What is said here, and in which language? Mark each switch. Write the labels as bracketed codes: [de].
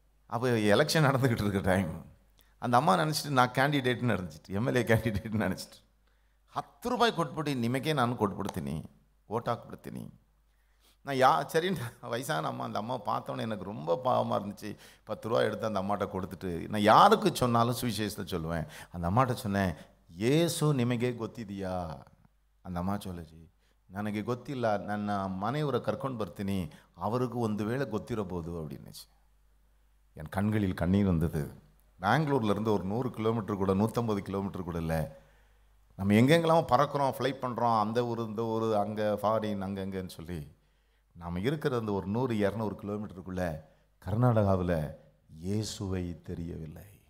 [ta] அப்போ எலெக்ஷன் நடந்துக்கிட்டு இருக்க டைம். அந்த அம்மா நினச்சிட்டு நான் கேண்டிடேட்னு நினச்சிட்டு, எம்எல்ஏ கேண்டிடேட்னு நினச்சிட்டு, 10 ரூபாய் கொட்படி நிமைக்கே நான் கொட்படுத்தினி, ஓட்டாக்குப்படுத்தினி. நான் சரின்னு வயசான அம்மா, அந்த அம்மா பார்த்தோன்னே எனக்கு ரொம்ப பாவமாக இருந்துச்சு. 10 ரூபா எடுத்து அந்த அம்மாட்ட கொடுத்துட்டு நான் யாருக்கு சொன்னாலும் சுவிசேஷத்தை சொல்லுவேன். அந்த அம்மாட்ட சொன்னேன், ஏசு [kn] ನಿಮಗೆ ಗೊತ್ತಿದೆಯಾ? [ta] அந்த அம்மா சொல்லுச்சு, [kn] ನನಗೆ ಗೊತ್ತಿಲ್ಲ, ನನ್ನ ಮನೆಯವರ ಕರ್ಕೊಂಡು ಬರ್ತೀನಿ, [ta] அவருக்கு [kn] ಒಂದು ವೇಳೆ ಗೊತ್ತಿರಬಹುದು [ta] அப்படின்னுச்சு. என் கண்களில் கண்ணீர் வந்தது. பெங்களூர்லேருந்து ஒரு 100 கிலோமீட்டர் கூட 150 கிலோமீட்டர் கூட இல்லை. நம்ம எங்கெங்கெல்லாம் பறக்கிறோம், ஃப்ளைட் பண்ணுறோம், அந்த ஊர் இந்த ஊர், அங்கே ஃபாரின் அங்கங்கன்னு சொல்லி நாம் இருக்கிற அந்த ஒரு 100-200 கிலோமீட்டருக்குள்ளே கர்நாடகாவில் இயேசுவை தெரியவில்லை.